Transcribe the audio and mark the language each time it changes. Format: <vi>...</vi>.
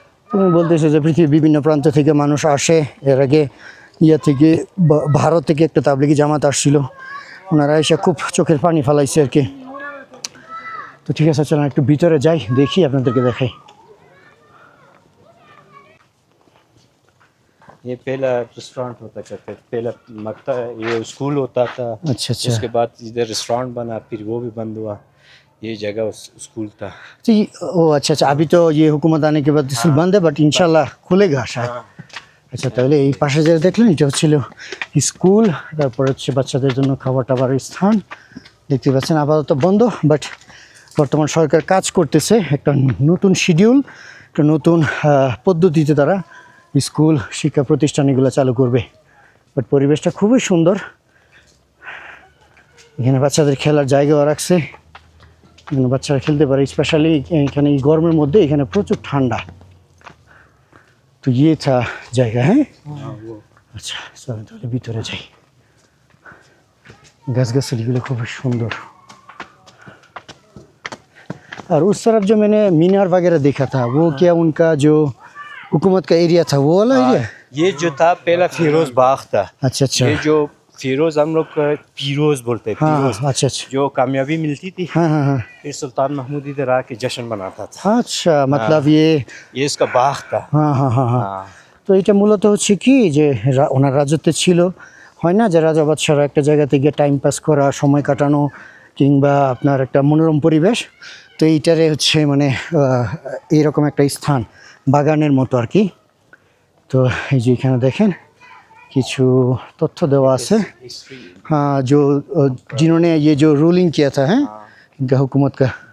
<bn>তুমি বলতেছো যে পৃথিবীর বিভিন্ন প্রান্ত থেকে মানুষ আসে। এর আগে ইয়া থেকে ভারত থেকে একটা তাবলিগি জামাত আসছিল, ওনারা এসে খুব চোখের পানি ফেলাইছে আর কি। তো ঠিক আছে, চলেন একটু ভিতরে যাই, দেখি আপনাদেরকে দেখাই।</bn> <hi>ये पहला रेस्टोरेंट होता करता, पहला मकता ये स्कूल होता था। अच्छा अच्छा। उसके बाद इधर रेस्टोरेंट बना, फिर वो भी बंद हुआ। ये जगह स्कूल था। तो ओ अच्छा अच्छा, अभी तो ये हुकूमत आने के बाद स्कूल बंद है, बट इंशाल्लाह खुलेगा शायद।</hi> <bn>আচ্ছা, তাহলে এই পাশে যেটা দেখলেন এটা হচ্ছিল স্কুল, তারপর হচ্ছে বাচ্চাদের জন্য খাবার টাবারের স্থান দেখতে পাচ্ছেন। আপাতত বন্ধ, বাট বর্তমান সরকার কাজ করতেছে, একটা নতুন শিডিউল একটা নতুন পদ্ধতিতে তারা স্কুল শিক্ষা প্রতিষ্ঠান এগুলো চালু করবে। বাট পরিবেশটা খুবই সুন্দর। এখানে বাচ্চাদের খেলার জায়গাও রাখছে, এখানে বাচ্চারা খেলতে পারে। স্পেশালি এখানে এই গরমের মধ্যে এখানে প্রচুর ঠান্ডা। তো ইয়ে থা জায়গা, হ্যাঁ আচ্ছা চলো তাহলে ভিতরে যাই। गाछगाछालीগুলো খুব সুন্দর।</bn> <hi>और उस तरफ जो मैंने मीनार वगैरह देखा था वो क्या उनका जो हुकूमत का एरिया था वो वाला एरिया? ये जो था पहला फिरोज बाग था। अच्छा अच्छा। ये जो फिरोज हम लोग फिरोज बोलते हैं, हाँ फिरोज। हाँ, अच्छा अच्छा। जो कामयाबी मिलती थी हाँ हाँ हाँ। फिर सुल्तान महमूद इधर आके जश्न मनाता था।</hi> <bn>আচ্ছা मतलब</bn> <hi>ये इसका बाग था।</hi> <bn>হ্যাঁ হ্যাঁ হ্যাঁ হ্যাঁ।</bn> <hi>हाँ।</hi> <bn>তো এটা মূলত হচ্ছে কি যে ওনার রাজত্বে ছিল, হয় না যে রাজা বাদশারা একটা জায়গাতে গিয়ে টাইম পাস করা, সময় কাটানো, কিংবা আপনার একটা মনোরম পরিবেশ। তো এইটারে হচ্ছে মানে এইরকম একটা স্থান, বাগানের মতো আর কি। তো এই যে এখানে দেখেন কিছু তথ্য দেওয়া আছে।</bn> <hi>हाँ जो जिन्होंने ये जो रूलिंग किया था है इनका हुकूमत का</hi>